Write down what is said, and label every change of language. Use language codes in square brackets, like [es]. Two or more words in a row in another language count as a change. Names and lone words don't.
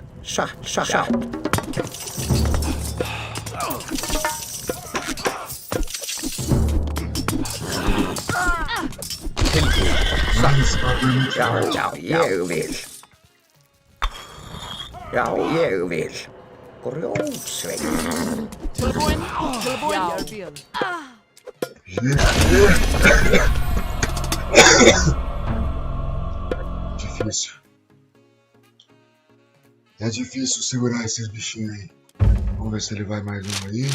[is] Satt. Já, ég vil. Já, ég vil. Grjótsveit. Tilbúin. [sv] Jag vill. [pt] Difícil. É difícil segurar esses bichinhos aí. Vamos ver se ele vai mais um aí.